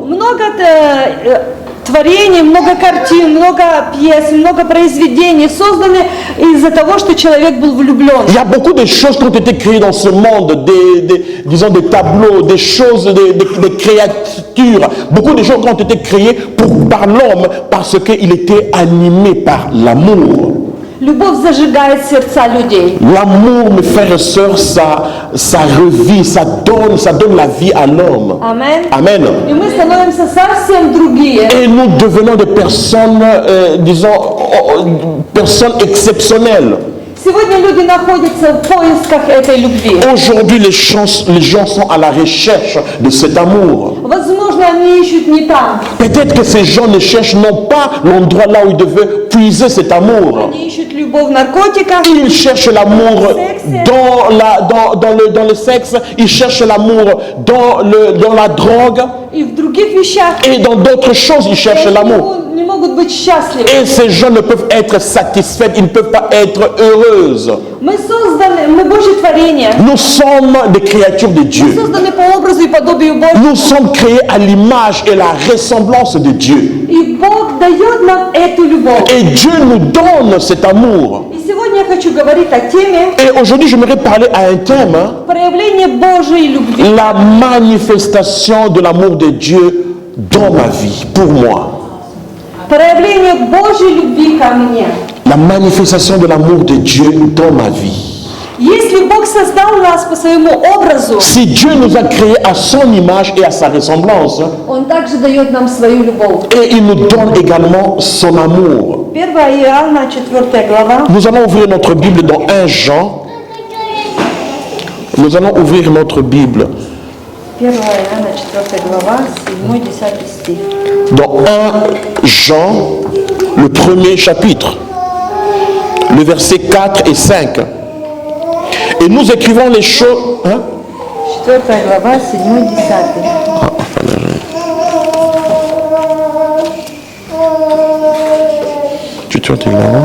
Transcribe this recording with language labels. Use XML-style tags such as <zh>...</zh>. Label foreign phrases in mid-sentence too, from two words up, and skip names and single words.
<ru>Много творений, много картин, много пьес, много произведений созданы из-за того, что человек был влюблен.</ru> <fr>Il y a beaucoup de choses qui ont été créées dans ce monde, disons des tableaux, des choses, des créatures, beaucoup de choses qui ont été créées par l'homme parce qu'il était animé par l'amour.</fr> <ru>Любовь зажигает сердца людей.</ru> <fr>L'amour, mes frères et sœurs, ça revit, ça donne la vie à l'homme. Amen. Amen.</fr> <ru>И мы становимся совсем другие.</ru> <fr>Et nous devenons des personnes, personnes exceptionnelles.</fr> <ru>Сегодня люди находятся в поисках этой любви.</ru> <fr>Aujourd'hui, les gens sont à la recherche de cet amour.</fr> <ru>Возможно, они ищут не там.</ru> <fr>Peut-être que ces gens ne cherchent non pas l'endroit là où ils devaient puiser cet amour.</fr> <ru>Они ищут любовь в наркотиках,</ru> <fr>Ils cherchent l'amour dans le sexe, ils cherchent l'amour, dans la drogue</fr> <ru>и в других вещах.</ru> <fr>et dans d'autres choses, ils</fr> <ru>И</ru> <fr>cherchent</fr> <ru>они</ru> <fr>l'amour.</fr> <ru>не могут быть счастливы.</ru> <fr>Et ces gens ne peuvent être satisfaits, ils ne peuvent pas être heureuses.</fr> <ru>Мы созданы, мы Божье творение.</ru> <fr>Nous sommes des créatures de</fr> <ru>Мы</ru> <fr>Dieu.</fr> <ru>созданы по образу и подобию Божьему.</ru> <fr>Nous sommes créés à l'image et la ressemblance de Dieu.</fr> <ru>И Бог дает нам эту любовь.</ru> <fr>Et Dieu nous donne cet amour.</fr> <ru>И сегодня я хочу говорить о теме</ru> <fr>Et aujourd'hui, j'aimerais parler à un thème,</fr> <ru>проявления Божьей любви.</ru> <fr>la manifestation de l'amour de Dieu dans ma vie, pour moi.</fr> <ru>Проявление Божьей любви ко мне.</ru> <fr>La manifestation de l'amour de Dieu dans ma vie.</fr> <ru>Если Бог создал нас по своему образу,</ru> <fr>Si Dieu nous a créés à son image et à sa ressemblance,</fr> <ru>Он также дает нам свою любовь.</ru> <fr>et il nous donne également son amour.</fr> <ru>1 Иоанна, 4 глава.</ru> <fr>Nous allons ouvrir notre Bible dans 1 Jean. Nous allons ouvrir notre Bible</fr> <ru>1 Иоанна, 4 глава, 7-10 стих.</ru> <fr>dans 1 Jean, le premier chapitre, le verset 4 et 5. Et nous écrivons les choses... Hein?</fr> <ru>4 глава, 7-10.</ru> <fr>Tu te retrouves là?</fr>